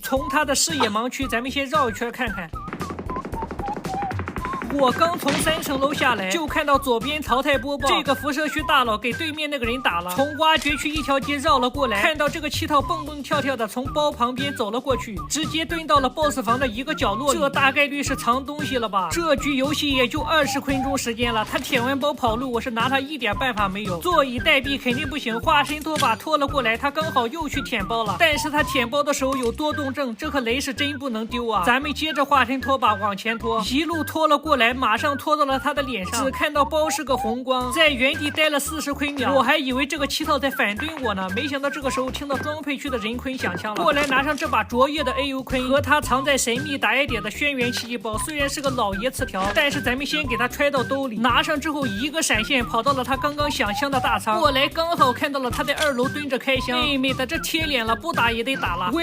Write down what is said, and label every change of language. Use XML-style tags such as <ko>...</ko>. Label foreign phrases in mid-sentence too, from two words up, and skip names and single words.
<zh>從他的視野盲區，咱們先繞一圈看看。我剛從3層樓下來，就看到左邊淘汰播報，這個輻射區大佬給對面那個人打了。從挖掘區一條街繞了過來，看到這個7套蹦蹦跳跳的從包旁邊走了過去，直接蹲到了 BOSS 房的一個角落裡。這大概率是藏東西了吧？這局遊戲也就20分鐘時間了，他舔完包跑路，我是拿他一點辦法沒有。坐以待斃肯定不行，化身拖把拖了過來，他剛好又去舔包了。但是他舔包的時候有多動症，這顆雷是真不能丟啊！咱們接着化身拖把往前拖，一路拖了過來。來馬上拖到了他的臉上，只看到包是個紅光，在原地待了40 虧秒。我還以為這個七套在反對我呢，沒想到這個時候聽到裝配區的人坤響槍了。過來拿上這把卓越的 AU 坤和他藏在神秘打野點的軒轅奇蹟包，雖然是個老爺詞條，但是咱們先給他揣到兜裡。拿上之後一個閃現跑到了他剛剛響槍的大倉，過來剛好看到了他在2樓蹲着開箱。妹妹的這貼臉了，不打也得打了。</zh>